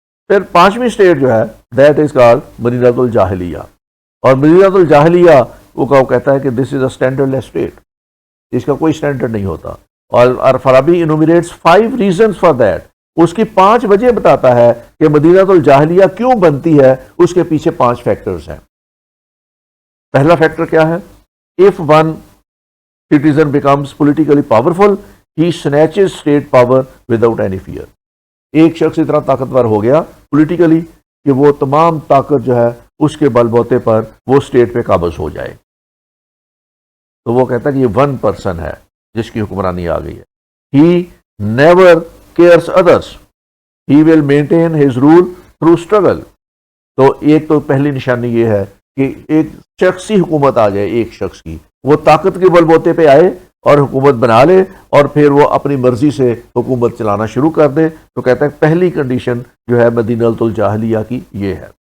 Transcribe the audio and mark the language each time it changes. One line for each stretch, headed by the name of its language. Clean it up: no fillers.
Urdu: پھر پانچویں اسٹیٹ جو ہے دیٹ از کالڈ مدینۃ الجاہلیہ. اور مدینۃ الجاہلیہ وہ کہتا ہے کہ دس از اے اسٹینڈرڈ لیس اسٹیٹ, اس کا کوئی اسٹینڈرڈ نہیں ہوتا. اور فارابی انومریٹس 5 ریزنز فار دیٹ. اس کی 5 وجہ بتاتا ہے کہ مدینۃ الجاہلیہ کیوں بنتی ہے. اس کے پیچھے 5 فیکٹرز ہیں.
English: پہلا فیکٹر کیا ہے؟ If one citizen becomes politically powerful, he snatches state power without any fear.
Urdu: ایک شخص اتنا طاقتور ہو گیا پولیٹیکلی کہ وہ تمام طاقت جو ہے اس کے بل بوتے پر وہ اسٹیٹ پہ قابض ہو جائے. تو وہ کہتا ہے کہ یہ 1 پرسن ہے جس کی حکمرانی آ گئی ہے.
English: He never cares others. He will maintain his rule through struggle.
Urdu: تو ایک تو پہلی نشانی یہ ہے کہ ایک شخصی حکومت آ جائے, ایک شخص کی, وہ طاقت کے بل بوتے پہ آئے اور حکومت بنا لے, اور پھر وہ اپنی مرضی سے حکومت چلانا شروع کر دے. تو کہتا ہے پہلی کنڈیشن جو ہے مدینۃ الجاہلیہ کی یہ ہے.